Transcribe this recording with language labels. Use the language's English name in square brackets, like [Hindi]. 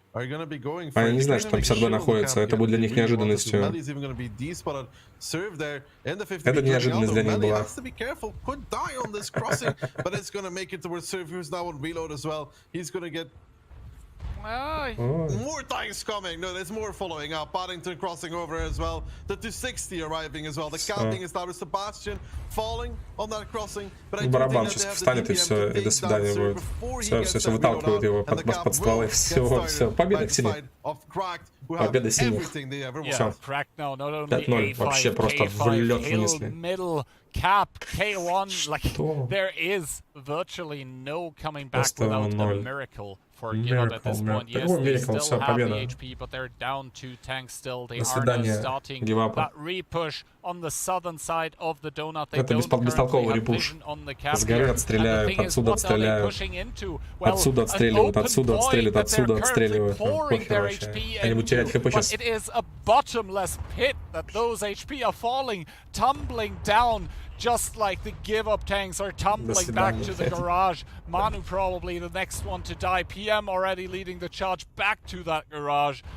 [Russian] Они не знают, что там 52 находится. Это будет для них неожиданностью. Это неожиданность для них была. [English] More tanks coming. No, there's more following up. Paddington crossing over as well. The 260 arriving as well. The camping established. Sebastian falling on that crossing. [Russian] Барабан сейчас встанет и все, и до свидания будет. Все, выталкивают его под стволы. Все, победа синих. Победа синих. Все. 5-0. Вообще просто в лед вынесли. [English] Cap K1, like there is virtually no coming back without a miracle for Give Up at this point. Yes, they still have the HP, but they're down 2 tanks still. They are now starting that re-push on the southern side of the donut. They don't currently have vision on the cap. [Russian] Сгорят, стреляют, отсюда отстреляют. Отсюда отстреливают, отсюда отстреливают, отсюда отстреливают. Похер вообще. Они будут терять хп сейчас. [English] It is a bottomless pit that those HP are falling, tumbling down. Just like the Give Up tanks are tumbling back to the garage. Manu probably the next one to die. PM already leading the charge back to that garage.